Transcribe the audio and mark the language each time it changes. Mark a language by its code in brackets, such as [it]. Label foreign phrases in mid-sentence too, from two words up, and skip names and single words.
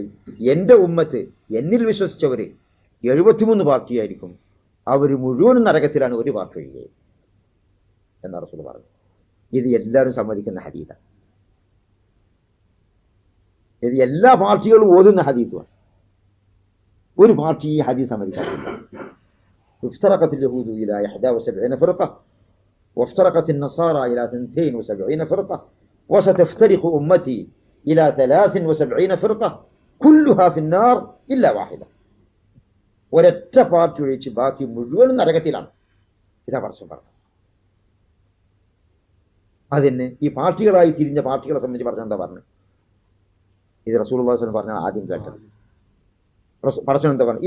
[ml] എൻ്റെ ഉമ്മത്ത്, എന്നിൽ വിശ്വസിച്ചവർ 73 പാർട്ടിയായിരിക്കും. അവർ മുഴുവനും നരകത്തിലാണ്, ഒരു പാർട്ടി ഒഴികെ എന്ന റസൂൽ പറഞ്ഞു. ഇത് എല്ലാവരും സമ്മതിക്കുന്ന ഹദീസാണ്. ഇത് എല്ലാ പാർട്ടികളും ഓതുന്ന ഹദീസുമാണ്. ഒരു പാർട്ടി ഈ ഹദീസ് സമ്മതിക്കാറില്ല. [ar] افترقت اليهود إلى 71 فرقة وافترقت النصارى إلى 72 فرقة وستفترق أمتي إلى 73 فرقة كلها في النار إلا واحدة. [ml] ഒരൊറ്റ പാർട്ടി ഒഴിച്ച് ബാക്കി മുഴുവനും നരകത്തിലാണ്. ഇതാ പറഞ്ഞു. അതിന് ഈ പാർട്ടികളായി തിരിഞ്ഞ പാർട്ടികളെ സംബന്ധിച്ച് പറഞ്ഞ എന്താ പറഞ്ഞു? ഇത് റസൂലുള്ളാഹി [ar] صلى الله عليه وسلم [ml] പറഞ്ഞ ആദ്യം കേട്ടത്. പടച്ചവൻ എന്താ പറഞ്ഞു?